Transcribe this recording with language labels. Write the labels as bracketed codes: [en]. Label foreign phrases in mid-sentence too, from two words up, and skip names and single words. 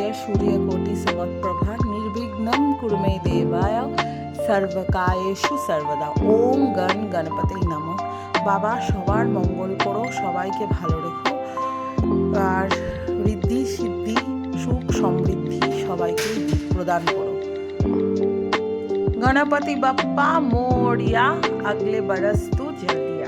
[sa] सूर्यकोटि समप्रभा निर्विघ्नं कुरु मे देवाय सर्वकायेषु सर्वदा। ओम गण गणपति नमः। [bn] बाबा সবার মঙ্গল করো, সবাইকে ভালো রেখো, আর ঋদ্ধি সিদ্ধি সুখ সমৃদ্ধি সবাইকে প্রদান করো। [mr] गणपती बाप्पा मोरया, [hi] अगले बरस तू जल्दी आ।